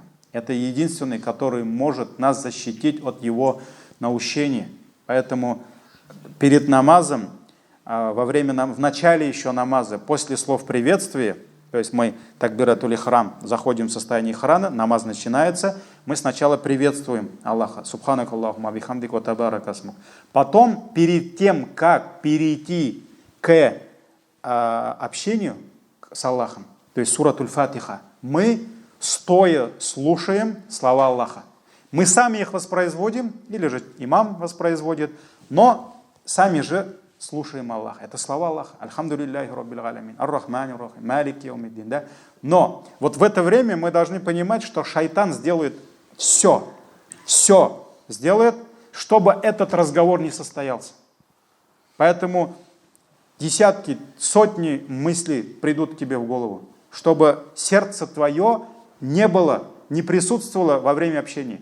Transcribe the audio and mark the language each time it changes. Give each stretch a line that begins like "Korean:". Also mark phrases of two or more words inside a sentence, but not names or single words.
Russian: Это единственный, который может нас защитить от его наущения. Поэтому перед намазом, в начале еще намаза, после слов приветствия, то есть мы
Arabic: تكبيرة الإحرام,
Russian: заходим в состояние ихрама, намаз начинается, мы сначала приветствуем Аллаха.
Arabic: سبحانك اللهم وبحمدك وتبارك اسمك.
Russian: Потом, перед тем, как перейти к общению с Аллахом, то есть
Arabic: سورة الفاتحة,
Russian: мы стоя слушаем слова Аллаха. Мы сами их воспроизводим, или же имам воспроизводит, но сами же слушаем Аллаха. Это слова Аллаха.
Arabic: الحمد لله رب العالمين الرحمن الرحيم مالك يوم الدين,
Russian: да? Но вот в это время мы должны понимать, что шайтан сделает все сделает, чтобы этот разговор не состоялся. Поэтому десятки, сотни мыслей придут к тебе в голову, чтобы сердце твое не присутствовало во время общения.